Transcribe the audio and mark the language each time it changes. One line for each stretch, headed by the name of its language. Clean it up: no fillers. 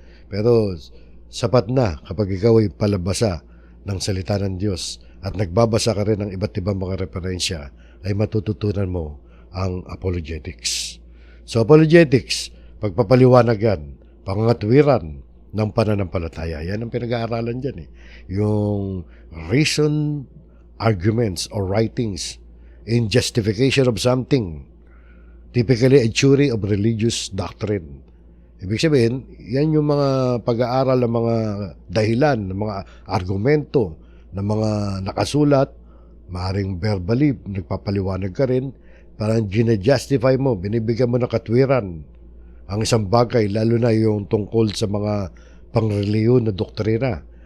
Filipino: Pero sapat na kapag ikaw ay palabasa ng salita ng Diyos at nagbabasa ka rin ng iba't ibang mga referensya, ay matututunan mo ang apologetics. So apologetics, pagpapaliwanag yan, pangatwiran ng pananampalataya. Yan ang pinag-aaralan dyan.
English: Yung reason, arguments, or writings in justification of something. Typically a theory of religious doctrine.
Filipino: Ibig sabihin, yan yung mga pag-aaral ng mga dahilan, ng mga argumento, ng mga nakasulat, maaaring verbally, nagpapaliwanag ka rin, parang gina-justify mo, binibigyan mo ng katwiran ang isang bagay, lalo na yung tungkol sa mga pangreliyon na doktrina.